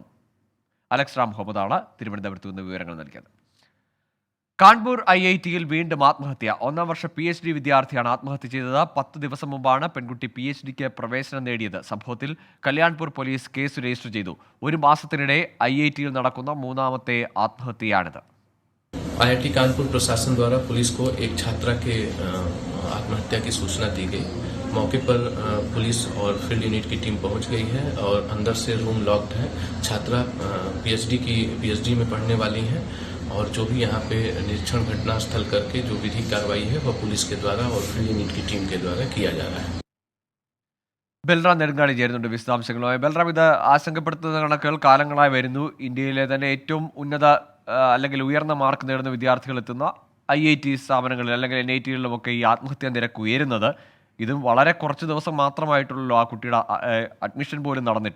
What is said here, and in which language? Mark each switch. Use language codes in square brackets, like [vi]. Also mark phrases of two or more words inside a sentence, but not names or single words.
[ml] അലക്സ് റാം മുഹമ്മദാണ് തിരുവനന്തപുരത്ത് നിന്ന് വിവരങ്ങൾ നൽകിയത്. കാൺപൂർ IITയിൽ വീണ്ടും ആത്മഹത്യ. 1ാം വർഷ PhD വിദ്യാർത്ഥിയാണ് ആത്മഹത്യ ചെയ്തത്. 10 ദിവസം മുമ്പാണ് പെൺകുട്ടി PhDക്ക് പ്രവേശനം നേടിയത്. സംഭവത്തിൽ കല്യാൺപൂർ പോലീസ് കേസ് രജിസ്റ്റർ ചെയ്തു. ഒരു മാസത്തിനിടെ IITയിൽ നടക്കുന്ന 3ാമത്തെ ആത്മഹത്യയാണിത്. [hi] IIT कानपुर प्रशासन द्वारा पुलिस को एक छात्रा के आत्महत्या की सूचना दी गई। मौके पर पुलिस और [en] field unit [hi] की टीम पहुंच गई है और अंदर से [en] room locked [hi] है। छात्रा PhD में पढ़ने वाली हैं और जो भी यहाँ पे निरीक्षण घटना स्थल करके जो विधिक कार्रवाई है वह पुलिस के द्वारा और [en] field unit [hi] की टीम के द्वारा किया जा रहा है। [ml] ബൽറാം നെടുങ്ങാടി ചേരുന്നുണ്ട് വിശദാംശങ്ങളുമായി. ബൽറാം, ഇത് ആശങ്കപ്പെടുത്തുന്ന കണക്കുകൾ കാലങ്ങളായി വരുന്നു. ഇന്ത്യയിലെ തന്നെ ഏറ്റവും ഉന്നത അല്ലെങ്കിൽ ഉയർന്ന മാർക്ക് നേടുന്ന വിദ്യാർത്ഥികൾ എത്തുന്ന IIT സ്ഥാപനങ്ങളിൽ അല്ലെങ്കിൽ NITകളിലുമൊക്കെ ഈ ആത്മഹത്യാ നിരക്ക് ഉയരുന്നത്. ഇതും വളരെ കുറച്ച് ദിവസം മാത്രമായിട്ടുള്ളൂ ആ കുട്ടിയുടെ അഡ്മിഷൻ പോലും നടന്നിട്ട്.